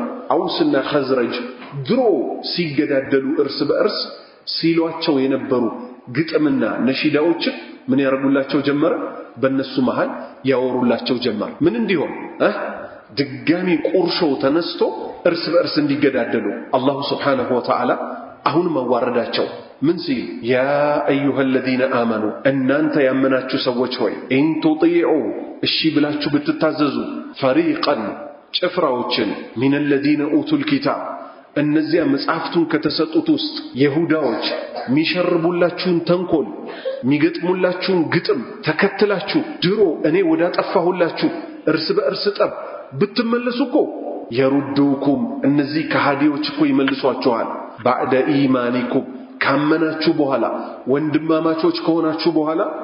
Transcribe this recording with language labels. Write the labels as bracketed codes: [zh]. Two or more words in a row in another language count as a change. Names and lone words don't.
[am] አውስና ኸዝረጅ ድሮ ሲገዳደሉ እርስ በእርስ ሲሏቸው የነበሩ ግጥምና ነሺዳዎች ምን ያደርጉላቸው ጀመረ? በእነሱ መሃል ያወሩላቸው ጀመር። ምን እንዲሆን ድጋሚ ቁርሾ ተነስቶ እርስ በእርስ እንዲገዳደሉ [ar] الله سبحانه وتعالى [am] አሁን መዋረዳቸው ምን ሲል [ar] يا أيها الذين آمنوا [am] እናንተ ያመናችሁ ሰዎች ሆይ [ar] إن تطيعوا [am] እሺ ብላችሁ ብትታዘዙ ፈሪቀን ጭፍራዎችን [ar] من الذين أوتوا الكتاب [am] እነዚያ መጽሐፍቱን ከተሰጡት ውስጥ ይሁዳዎች ሚሸርቡላችሁን ተንኮል ሚገጥሙላችሁን ግጥም ተከትላችሁ ድሮ እኔ ወዳጠፋሁላችሁ እርስ በእርስ ጠብ ብትመለሱ እኮ የሩዱኩም እነዚህ ከሃዲዎች እኮ ይመልሷችኋል [ar] بعد إيمانكم [am] ካመናችሁ በኋላ ወንድማማቾች ከሆናችሁ በኋላ